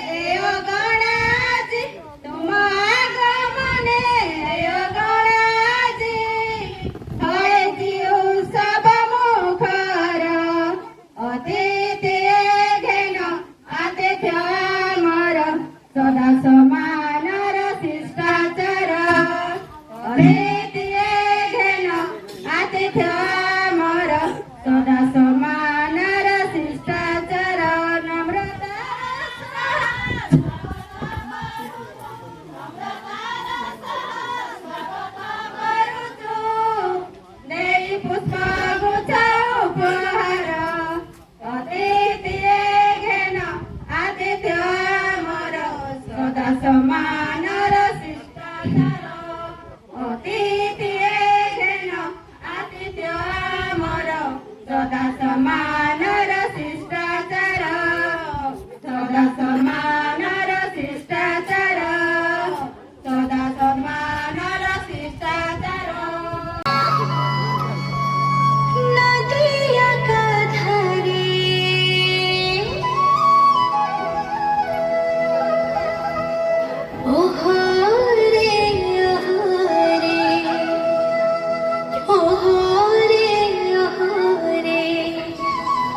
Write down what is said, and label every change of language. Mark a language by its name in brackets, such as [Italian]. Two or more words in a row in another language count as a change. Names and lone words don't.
[Odia] ଅଗଣାଜି ତୁମ ଆଗମନେ ଅଗଣାଜି ହଏଛି ଉତ୍ସବ ମୁଖର ଅତିଥି ଘେନ ଆତିଥ୍ୟ ମୋର ସଦା ସମାନର ଶିଷ୍ଟାଚାର ଅତିଥି ଘେନ ଆତିଥ୍ୟ ମୋର ସଦା ସମ୍ମାନର ଶିଷ୍ଟାଚାର ନମ୍ରତା ଦେଇ ପୁଷ୍ପ ଗୁଚ୍ଛ ଉପହାର ଅତିଥି ଘେନ ଆତିଥ୍ୟ ମୋର ସଦା ସମ୍ମାନର ଶିଷ୍ଟାଚାର ଅତିଥି ଘେନ ଆତିଥ୍ୟ ମୋର ସଦା ସମ୍ମାନର ଶିଷ୍ଟାଚାର ସଦା ସମ୍ମାନର ଶିଷ୍ଟାଚାର ସଦା ସମ୍ମାନର ଶିଷ୍ଟାଚାର [Hindi] नदिया का धारे ओहो रे ओहो रे